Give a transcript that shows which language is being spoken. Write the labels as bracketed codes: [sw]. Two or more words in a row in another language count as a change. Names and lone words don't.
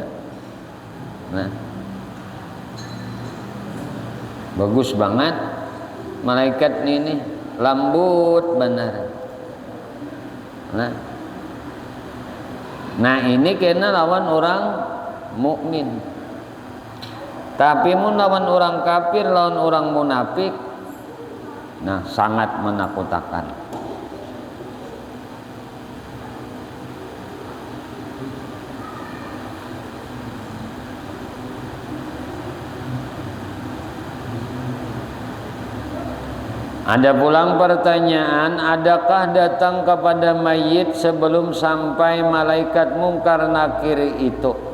[id] Nah, bagus banget malaikat ini, lembut benar. [bjn] Nah ini kena lawan orang mukmin. Tapi mun lawan orang kafir, lawan orang munafik, nah sangat menakutkan. Ada pulang pertanyaan, adakah datang kepada mayit sebelum sampai malaikat Mungkar Nakir itu